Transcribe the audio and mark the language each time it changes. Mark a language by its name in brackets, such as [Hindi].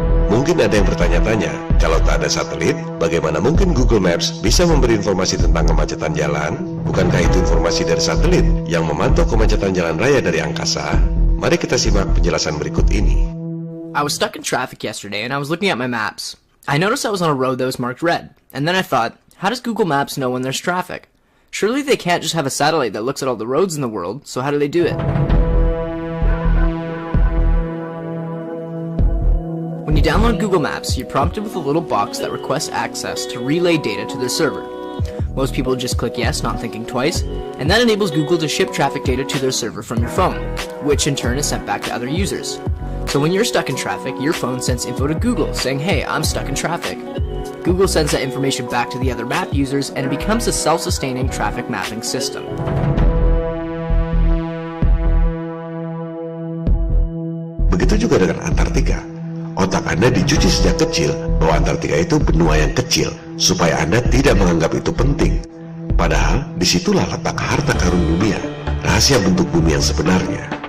[Indonesian] Mungkin ada yang bertanya-tanya, kalau tak ada satelit, bagaimana mungkin Google Maps bisa memberi informasi tentang kemacetan jalan? Bukankah itu informasi dari satelit yang memantau kemacetan jalan raya dari angkasa? Mari kita simak penjelasan berikut ini. [English] I was stuck in traffic yesterday and I was looking at my maps. I noticed I was on a road that was marked red, and then I thought, how does Google Maps know when there's traffic? Surely they can't just have a satellite that looks at all the roads in the world, so how do they do it? When you download Google Maps, you're prompted with a little box that requests access to relay data to their server. Most people just click yes, not thinking twice, and that enables Google to ship traffic data to their server from your phone, which in turn is sent back to other users. So when you're stuck in traffic, your phone sends info to Google saying, hey, I'm stuck in traffic. Google sends that information back to the other map users and it becomes a self-sustaining traffic mapping system. [Indonesian] Begitu juga dengan Antartika. Otak Anda dicuci sejak kecil bahwa Antartika itu benua yang kecil, supaya Anda tidak menganggap itu penting. Padahal disitulah letak harta karun dunia, rahasia bentuk bumi yang sebenarnya.